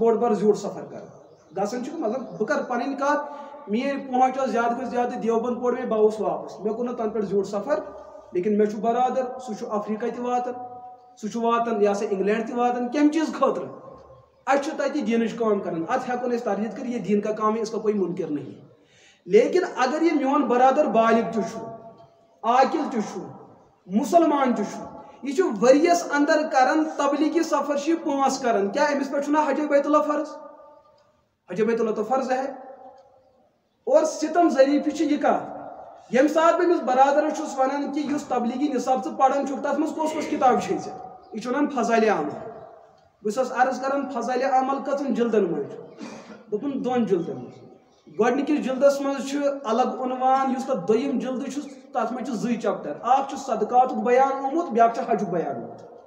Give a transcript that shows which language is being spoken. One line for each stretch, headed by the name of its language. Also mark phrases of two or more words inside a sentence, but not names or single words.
Kashmiri: بوٚڑ بار زیوٗٹھ سفر کران گژھان چھُ مطلب بہٕ کرٕ پنٕنۍ کتھ میٲنۍ پہنچ ٲس زیادٕ کھۄتہٕ زیادٕ دیوبند پوٚر مےٚ بہٕ آوُس واپس مےٚ کوٚر نہٕ تنہٕ پٮ۪ٹھ زیوٗٹھ سفر لیکن مےٚ چھُ برادر سُہ چھُ افریقہ تہِ واتان سُہ چھُ واتان یہ سا انگلینڈ تہِ واتان کمہِ چیٖز خٲطرٕ اَسہِ چھُ تتہِ دیٖنٕچ کٲم کران اتھ ہٮ۪کو نہٕ أسۍ تردید کٔرِتھ یہِ
Urdu: دیٖن کا کام ہے اس کا کوئی منکر نہیں
Kashmiri: لیکن اگر یہِ میون برادر بالغ تہِ چھُ عاقل تہِ چھُ مسلمان تہِ چھُ یہ چھُ ؤرِیس اندر کران تبلیغی سفر چھِ یہِ 5 کران کیٛاہ أمِس پٮ۪ٹھ چھُنہ حجے بیت اللہ فرض
Urdu: حجے بیت اللہ تو فرض ہے اور
Kashmiri: ستم ظریفہِ چھِ یہِ کتھ ییٚمہِ ساتہٕ بہٕ أمِس برادرس چھُس ونان کہِ یُس تبلیغی نصاب ژٕ پران چھُکھ تتھ منٛز کۄس کِتاب چھے ژےٚ یہِ چھُ ونان فضالِ عمل بہٕ چھُسس عرض کران فضالِ عمل کٔژن جلدن منٛز چھُ دوٚپُن 2 جلدن منٛز گۄڈنِکِس جلدس منٛز چھُ الگ عنوان یُس تتھ دوٚیِم جلدٕ چھُ تتھ منٛز چھِ 2 چپٹر اکھ چھُ صدقاتُک بیان آمُت بیاکھ چھُ حجُک بیان آمُت